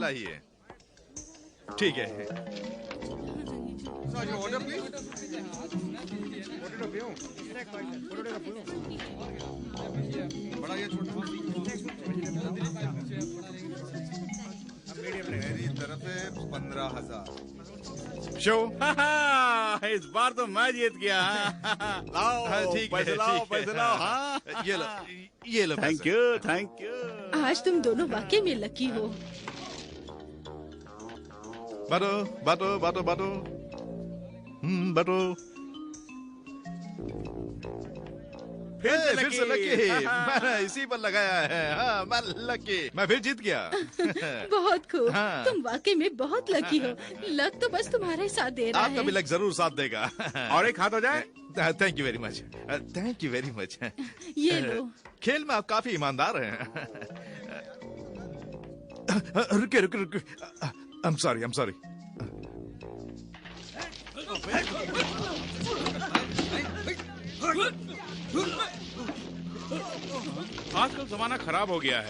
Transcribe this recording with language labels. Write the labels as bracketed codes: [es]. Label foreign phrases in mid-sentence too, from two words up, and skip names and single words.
[hi] लाइए, ठीक है। मेरी तरफ से 15,000 शो। इस बार तो मैं जीत गया। लाओ ठीक है, पैसे लाओ, ठीक है। पैसे लाओ। हाँ। ये लो थैंक पैसे। [en] you, thank you. [hi] आज तुम दोनों वाकई में लकी हो। बाटो बाटो बाटो बाटो। बाटो। फिर से लकी। मैंने इसी पर लगाया है। हाँ, मैं लकी, मैं फिर जीत गया। बहुत खूब। हाँ। तुम वाकई में बहुत लकी हो। लक तो बस तुम्हारा ही साथ दे रहा आपका भी है। लक जरूर साथ देगा। और एक हाथ हो जाए। [en] thank you very much, thank you very much. [hi] ये लो। खेल में आप काफी ईमानदार हैं। रुके रुके रुके। [en] I am sorry. [hi] आजकल जमाना खराब हो गया है।